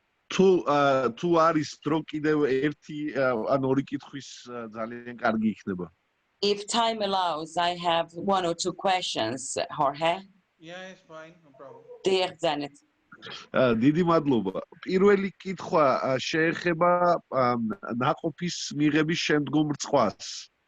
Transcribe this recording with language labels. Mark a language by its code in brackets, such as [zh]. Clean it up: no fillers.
[ka] თუ არის დრო კიდევ ერთი ან ორი კითხვის ძალიან კარგი იქნება. [en] If time allows, I have one or two questions, Jorge. Yeah, it's fine, no problem. Dear Janet. [ka] დიდი მადლობა. პირველი კითხვა შეეხება ნაყოფის მიღების შემდგომ რწყვას.